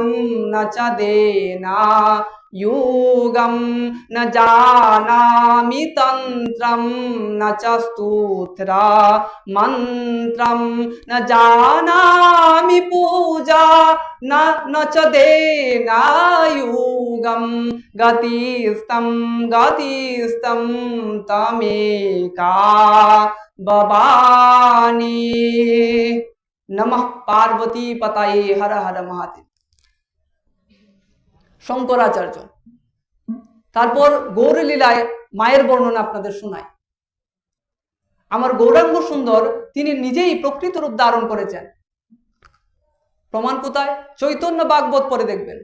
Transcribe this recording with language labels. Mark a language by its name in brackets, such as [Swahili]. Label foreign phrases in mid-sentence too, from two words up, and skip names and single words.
[Sanskrit] न च देना युगं न जानामि तन्त्रं न च स्तोत्रा मन्त्रं न जानामि पूजा न च देना युगं गतिस्तं गतिस्तं तमेका भवानी। नमः पार्वती पतये हर हर महादेव। [Bangla] শঙ্করাচার্য। তারপর গৌরলীলায় মায়ের বর্ণনা আপনাদের শোনাই। আমার গৌরাঙ্গ সুন্দর তিনি নিজেই প্রকৃত রূপ ধারণ করেছেন। প্রমাণ কোথায়? চৈতন্য ভাগবত পড়ে দেখবেন।